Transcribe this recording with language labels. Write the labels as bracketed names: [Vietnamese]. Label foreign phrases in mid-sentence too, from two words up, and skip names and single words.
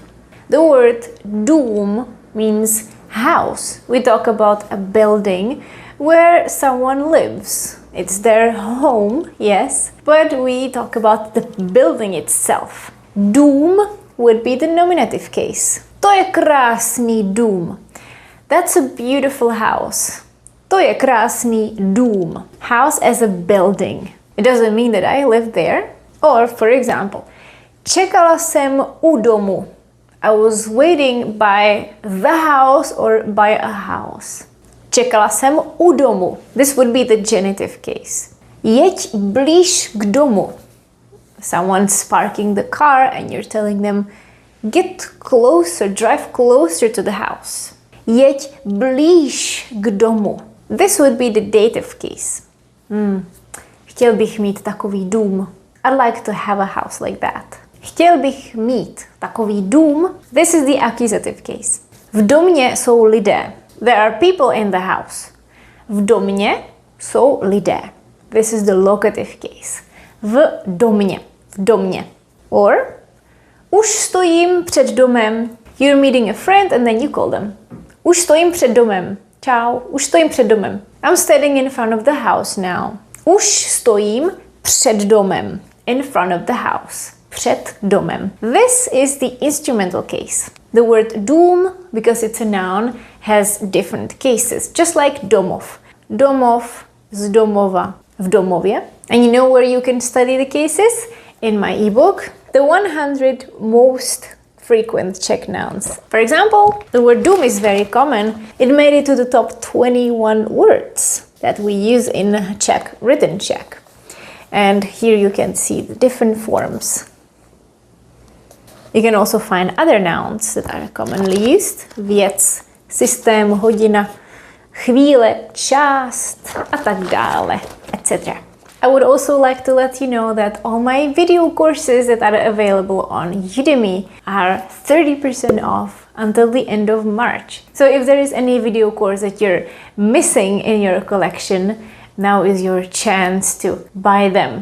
[English] The word dům means house. We talk about a building where someone lives. It's their home, yes, but we talk about the building itself. Dům would be the nominative case. [Czech] To je krásný dům. [English] That's a beautiful house. [Czech] To je krásný dům. [English] House as a building. It doesn't mean that I live there. Or, for example, [Czech] čekala jsem u domu. [English] I was waiting by the house or by a house. [Czech] Čekala jsem u domu. [English] This would be the genitive case. [Czech] Jeď blíž k domu. [English] Someone's parking the car and you're telling them, get closer, drive closer to the house. [Czech] Jeď blíž k domu. [English] This would be the dative case. [Czech] Chtěl bych mít takový dům. [English] I'd like to have a house like that. [Czech] Chtěl bych mít takový dům. [English] This is the accusative case. [Czech] V domě jsou lidé. [English] There are people in the house. [Czech] V domě jsou lidé. [English] This is the locative case. [Czech] V domě. V domě. Or už stojím před domem. [English] You're meeting a friend and then you call them. [Czech] Už stojím před domem. Ciao. Už stojím před domem. [English] I'm standing in front of the house now. [Czech] Už stojím před domem. [English] In front of the house. [Czech] Před domem. [English] This is the instrumental case. The word dům, because it's a noun, has different cases, just like domov. [Czech] Domov, z domova, v domově. [English] And you know where you can study the cases? In my ebook, the 100 most frequent Czech nouns. For example, the word dům is very common. It made it to the top 21 words that we use in Czech, written Czech. And here you can see the different forms. You can also find other nouns that are commonly used. [Czech] Věc, systém, hodina, chvíle, část a tak dále, [English] etc. I would also like to let you know that all my video courses that are available on Udemy are 30% off until the end of March. So if there is any video course that you're missing in your collection, now is your chance to buy them.